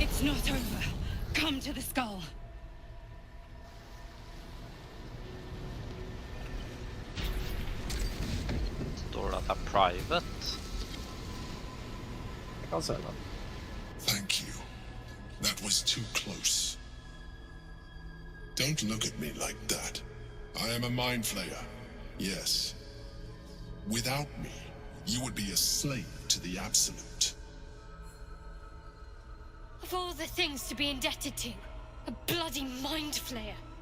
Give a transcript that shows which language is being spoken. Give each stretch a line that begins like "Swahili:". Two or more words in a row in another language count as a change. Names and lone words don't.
English: not over. Come to the skull.
Norwegian: Står det at det er private? Jeg kan se det.
English: Thank you. That was too close. Don't look at me like that. I am a mind flayer. Yes. Without me, you would be a slave to the Absolute. Of all the things to be indebted to, a bloody mind flayer.